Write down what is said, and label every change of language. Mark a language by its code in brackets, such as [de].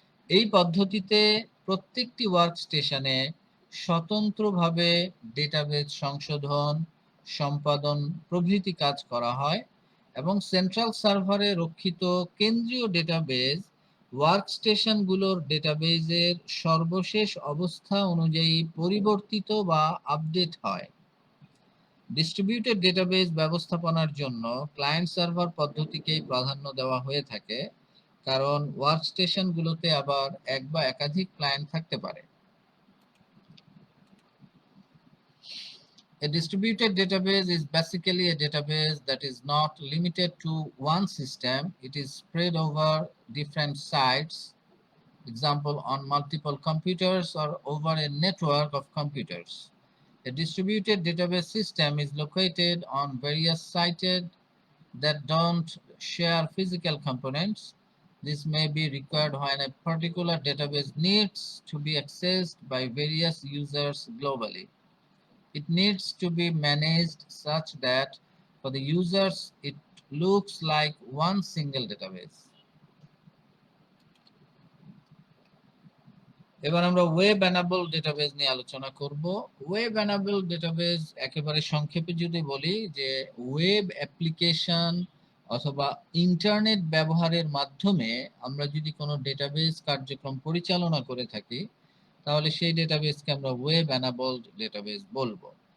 [bn] এই পদ্ধতিতে প্রত্যেকটি ওয়ার্কস্টেশনে স্বতন্ত্রভাবে ডেটাবেজ সংশোধন, সম্পাদন প্রভৃতি কাজ করা হয় এবং সেন্ট্রাল সার্ভারে রক্ষিত কেন্দ্রীয় ডেটাবেজ ওয়ার্কস্টেশনগুলোর ডেটাবেজের সর্বশেষ অবস্থা অনুযায়ী পরিবর্তিত বা আপডেট হয়। ডিস্ট্রিবিউটেড ডেটাবেজ ব্যবস্থাপনার জন্য ক্লায়েন্ট সার্ভার পদ্ধতিকেই প্রাধান্য দেওয়া হয়ে থাকে, কারণ ওয়ার্কস্টেশনগুলোতে আবার এক বা একাধিক ক্লায়েন্ট থাকতে পারে। [en] A distributed database is basically a database that is not limited to one system. It is spread over different sites, example on multiple computers or over a network of computers. A distributed database system is located on various sites that don't share physical components. This may be required when a particular database needs to be accessed by various users globally. It needs to be managed such that for the users it looks like one single database. [bn] এবার আমরা web enable database নিয়ে আলোচনা করব। Web enable database একেবারে সংক্ষেপে যদি বলি, যে ওয়েব অ্যাপ্লিকেশন অথবা ইন্টারনেট ব্যবহারের মাধ্যমে আমরা যদি কোনো ডেটাবেজ কার্যক্রম পরিচালনা করে থাকি, তাহলে সেই ডেটাবেজকে আমরা ওয়েব এনাবল ডেটাবেজ বলবো।